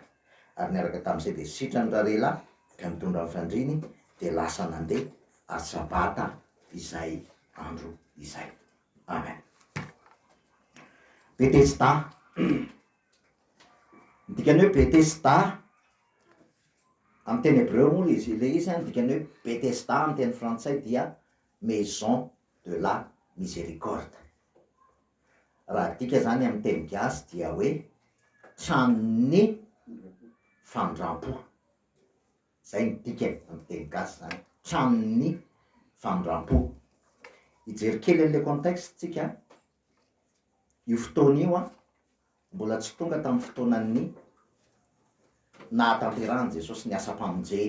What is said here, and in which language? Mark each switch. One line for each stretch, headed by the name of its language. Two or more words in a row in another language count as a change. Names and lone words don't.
Malagasy: Ary niaraka tamin'izay dia sitrany rarelahy ka mitondra ny fandriny dia lasa nandeha ary sabata izay andro izay. Amen. Betesda. Dikany hoe Betesda amin'ny teny hebreo moa izy ilay izy dikany hoe Betesda amin'ny teny frantsay dia
French: maison de la miséricorde.
Malagasy: Raha dika zany amin'ny teny gasy dia hoe tranon'ny fandram-po. Zay ny dikany amin'ny teny gasy zany, tranon'ny fandram-po. Hijery kely an'ilay contexte tsika, io fotoana io mbola tsy tonga tamin'ny fotoanan'ny nahatanterahany Jesosy ny asa-pamonjeny.